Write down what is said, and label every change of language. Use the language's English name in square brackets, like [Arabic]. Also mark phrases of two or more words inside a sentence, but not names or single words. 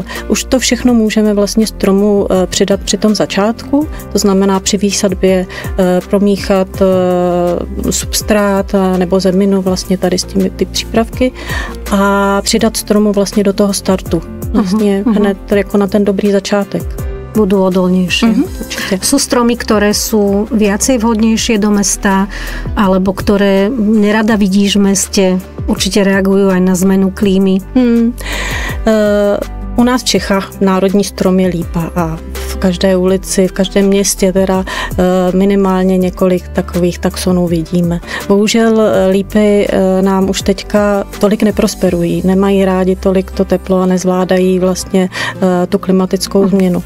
[Czech] Už to všechno můžeme vlastně stromu přidat při tom začátku, to znamená při výsadbě promíchat substrát nebo zeminu vlastně tady s těmi ty přípravky a přidat stromu vlastně do toho startu. Vlastně hned jako na ten dobrý začátek. [Slovak] Budú odolnejšie. Sú stromy, ktoré sú viacej vhodnejšie do mesta, alebo ktoré nerada vidíš v meste, určite reagujú aj na zmenu klímy? [Czech] U nás v Čechách národní strom je lípa a v každé ulici, v každém městě teda minimálně několik takových taxonů vidíme. Bohužel lípy nám už teďka tolik neprosperují, nemají rádi tolik to teplo a nezvládají vlastně tu klimatickou změnu.